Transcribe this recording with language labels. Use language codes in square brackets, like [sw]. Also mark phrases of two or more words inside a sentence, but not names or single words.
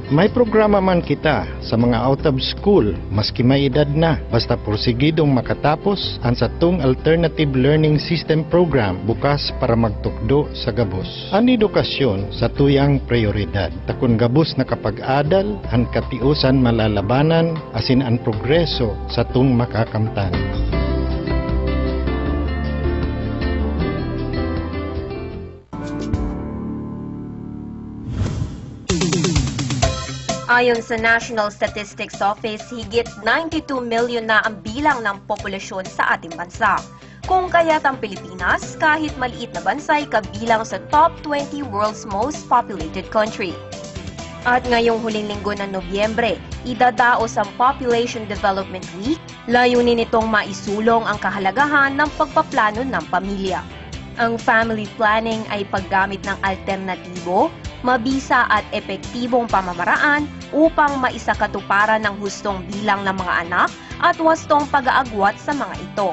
[bik] May programa man kita sa mga [en] out of school, [bik] maski may edad na, basta porsigidong makatapos ang satong Alternative Learning System Program bukas para magtukdo sa gabos. Ang edukasyon sa tuyang prioridad. Takon gabos na kapag-adal, ang katiusan malalabanan, asin ang progreso sa tung makakamtan. [tl] Ayon sa National Statistics Office, higit 92 million na ang bilang ng populasyon sa ating bansa. Kung kaya't ang Pilipinas, kahit maliit na bansa, ay kabilang sa [en] top 20 world's most populated country. [tl] At ngayong huling linggo ng Nobyembre, idadaos ang Population Development Week, layunin nitong maisulong ang kahalagahan ng pagpaplano ng pamilya. Ang [en] family planning [tl] ay paggamit ng alternatibo, mabisa at epektibong pamamaraan upang maisakatuparan ng hustong bilang ng mga anak at wastong pag-aagwat sa mga ito.